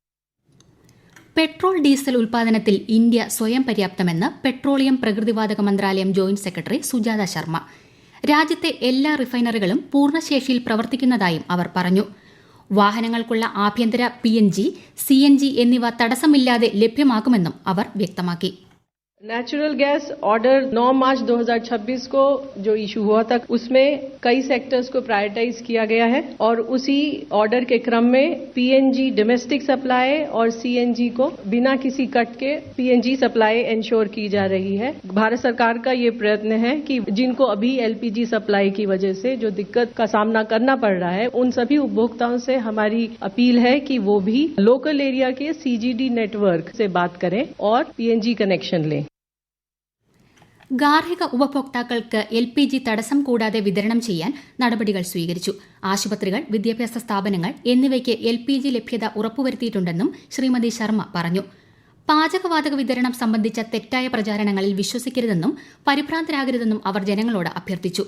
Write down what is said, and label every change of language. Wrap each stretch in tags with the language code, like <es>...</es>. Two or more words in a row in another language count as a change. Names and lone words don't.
<ml>പെട്രോൾ ഡീസൽ ഉൽപാദനത്തിൽ ഇന്ത്യ സ്വയം പര്യാപ്തമെന്ന് പെട്രോളിയം പ്രകൃതിവാതക മന്ത്രാലയം</ml> <en>Joint Secretary</en> <ml>സുജാത ശർമ്മ. രാജ്യത്തെ എല്ലാ റിഫൈനറികളും പൂർണ്ണശേഷിയിൽ പ്രവർത്തിക്കുന്നതായും അവർ പറഞ്ഞു. വാഹനങ്ങൾക്കുള്ള ആഭ്യന്തര PNG, CNG എന്നിവ തടസ്സമില്ലാതെ ലഭ്യമാക്കുമെന്നും അവർ വ്യക്തമാക്കി.</ml> <en>natural gas order</en> <hi>9 मार्च 2026 को जो इशू हुआ था उसमें कई सेक्टर्स को प्रायोरिटाइज किया गया है और उसी ऑर्डर के क्रम में</hi> <en>PNG domestic supply</en> <hi>और CNG को बिना किसी कट के</hi> <en>PNG supply ensure</en> <hi>की जा रही है. भारत सरकार का ये प्रयत्न है कि जिनको अभी</hi> <en>LPG supply</en> <hi>की वजह से जो दिक्कत का सामना करना पड़ रहा है उन सभी उपभोक्ताओं से हमारी अपील है कि वो भी</hi> <en>local area</en> <hi>के</hi> <en>CGD network</en> <hi>से बात करें और</hi> <en>PNG connection</en> <hi>लें.</hi> <ml>ഗാർഹിക ഉപഭോക്താക്കൾക്ക് LPG തടസ്സം കൂടാതെ വിതരണം ചെയ്യാൻ നടപടികൾ സ്വീകരിച്ചു. ആശുപത്രികൾ, വിദ്യാഭ്യാസ സ്ഥാപനങ്ങൾ എന്നിവയ്ക്ക് LPG ലഭ്യത ഉറപ്പുവരുത്തിയിട്ടുണ്ടെന്നും ശ്രീമതി ശർമ്മ പറഞ്ഞു. പാചകവാതക വിതരണം സംബന്ധിച്ച തെറ്റായ പ്രചാരണങ്ങളിൽ വിശ്വസിക്കരുതെന്നും പരിഭ്രാന്തരാകരുതെന്നും അവർ ജനങ്ങളോട് അഭ്യർത്ഥിച്ചു.</ml>